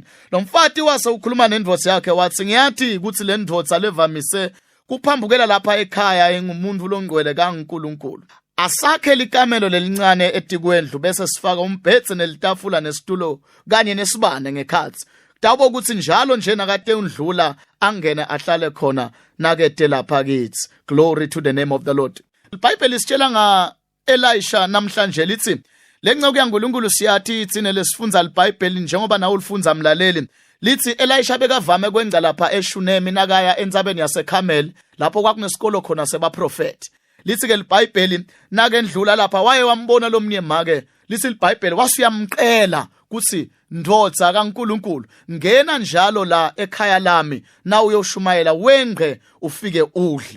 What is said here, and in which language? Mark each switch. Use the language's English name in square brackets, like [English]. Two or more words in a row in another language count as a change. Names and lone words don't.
[Swati] Lo mfati wase ukhuluma nendvodza yakhe wathi ngiyathi ukuthi le ndvodza levamise kuphambukela lapha ekhaya engumuntu longcwele kaNkulunkulu. Asakhe likamelo lelincane etikwendlu bese sifaka umbhedze nelitafula nesitulo kanye nesibane ngekhathi. Dawubo ukuthi njalo nje nakade undlula angene ahlale khona nakede lapha kithi. [English] Glory to the name of the Lord. [Swati] iBhayibheli isitshela nga Elisha namhlanje lithi lenceku yaNkulunkulu siyathi itsine lesifunza iBhayibheli njengoba nawe ulifunza mlaleli lithi Elisha bekavame kwenza lapha eShunemi nakaya entsabeni yaseKhameli lapho kwakunesikolo khona sebaprofeti. Lithi ke iBhayibheli nakendlula lapha waye wambona lomnyemake lithi iBhayibheli wasiyamqela kuthi ndodza kaNkulunkulu ngena njalo la ekhaya lami na uyoshumayela wengqe ufike udle.